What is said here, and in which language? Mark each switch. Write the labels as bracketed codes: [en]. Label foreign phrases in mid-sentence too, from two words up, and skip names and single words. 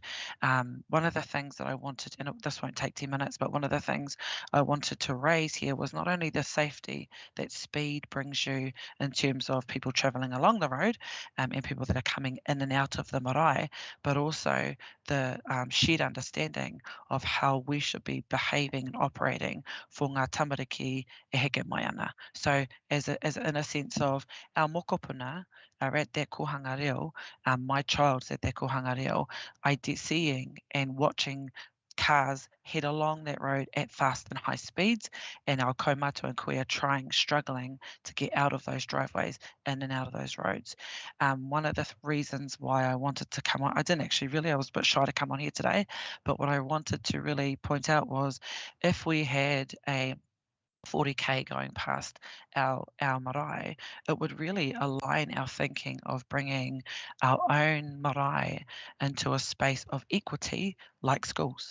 [en] One of the things that I wanted, and this won't take 10 minutes, but one of the things I wanted to raise here was not only the safety that speed brings you in terms of people travelling along the road and people that are coming in and out of the marae, but also the shared understanding of how we should be behaving and operating for [mi] ngā tamariki e heke mai ana. [en] So as in a sense of our mokopuna are at that [mi] kohanga reo, [en] my child's at that [mi] kohanga reo, [en] seeing and watching cars head along that road at fast and high speeds, and our kaumata and kuia struggling to get out of those driveways, in and out of those roads. One of the reasons why I wanted to come on, I didn't actually really, I was a bit shy to come on here today, but what I wanted to really point out was if we had a 40k going past our marae, it would really align our thinking of bringing our own marae into a space of equity like schools.